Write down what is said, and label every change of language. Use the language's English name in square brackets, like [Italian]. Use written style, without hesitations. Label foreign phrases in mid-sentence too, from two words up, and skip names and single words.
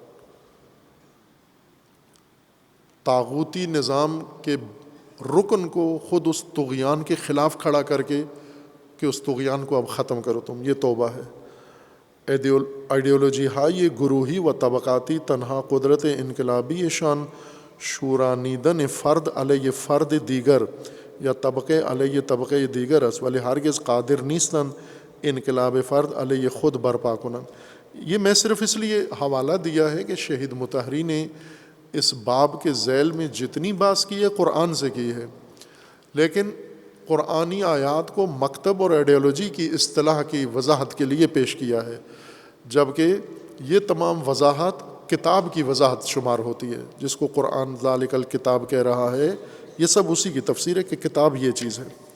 [Urdu] طاغوتی نظام کے رکن کو خود اس طغیان کے خلاف کھڑا کر کے کہ اس طغیان کو اب ختم کرو تم، یہ توبہ ہے۔ [Persian] آئیڈیالوجی ہائی گروہی و طبقاتی تنہا قدرت انقلابی شان شورانیدن فرد علیہ فرد دیگر یا طبقے علیہ طبقے دیگر است ولی ہرگز قادر نیستند انقلاب فرد علیہ خود برپا کنند۔ [Urdu] یہ میں صرف اس لیے حوالہ دیا ہے کہ شہید مطہری نے اس باب کے ذیل میں جتنی بات کی ہے قرآن سے کی ہے، لیکن قرآنی آیات کو مکتب اور آئیڈیالوجی کی اصطلاح کی وضاحت کے لیے پیش کیا ہے، جبکہ یہ تمام وضاحت کتاب کی وضاحت شمار ہوتی ہے، جس کو قرآن [Arabic] ذالک الکتاب [Urdu] کہہ رہا ہے، یہ سب اسی کی تفسیر ہے کہ کتاب یہ چیز ہے۔